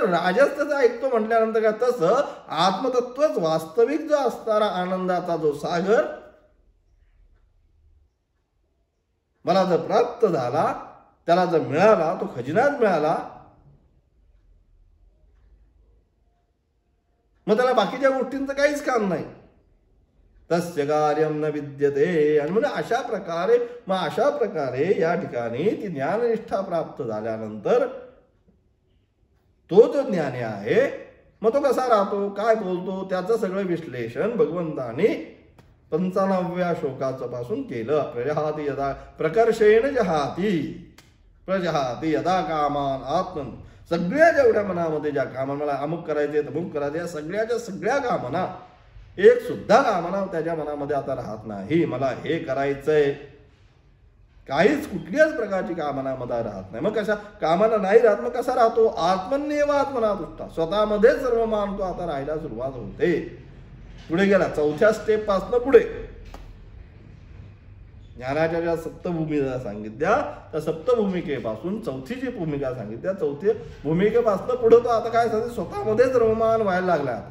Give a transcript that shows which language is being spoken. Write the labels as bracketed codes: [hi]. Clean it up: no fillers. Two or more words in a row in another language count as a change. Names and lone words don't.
[mr] राजाच त्याचा ऐकतो म्हटल्यानंतर काय, तसं आत्मतत्वच वास्तविक जो असणारा आनंदाचा जो सागर, मला जर प्राप्त झाला, त्याला जर मिळाला, तो खजिनाच मिळाला, मग त्याला बाकीच्या गोष्टींचं काहीच काम नाही. [sa] तस्य कार्यम न विद्यते. [mr] आणि म्हणजे अशा प्रकारे या ठिकाणी ती ज्ञाननिष्ठा प्राप्त झाल्यानंतर तो जो ज्ञानी आहे, मग तो कसा राहतो, काय बोलतो, त्याचं सगळं विश्लेषण भगवंतानी 95व्या श्लोकाचं पासून केलं. [sa] प्रजहाती यदा प्रकर्षेण जहाती प्रजहाती यदा कामान आत्मन. [mr] सगळ्या जेवढ्या मनामध्ये ज्या कामना, मला अमुक करायचे तमुक करायचे, या सगळ्याच्या सगळ्या कामना, एक सुद्धा कामना त्याच्या मनामध्ये आता राहत नाही. मला हे करायचंय, काहीच कुठल्याच प्रकारची कामना मध्ये राहत नाही. मग कशा कामना नाही राहत, मग कसा राहतो, [sa] आत्मन्येव आत्मना तुष्टा. [mr] स्वतःमध्ये सर्व मानतो आता राहायला सुरुवात होते. पुढे गेला 4थ्या स्टेप पासून पुढे ज्ञानाच्या ज्या सप्तभूमिका सांगितल्या, त्या सप्तभूमिकेपासून 4थी जी भूमिका सांगितल्या, 4थी भूमिकेपासून पुढे तो आता काय सांगते, स्वतःमध्येच रममान व्हायला लागला आता.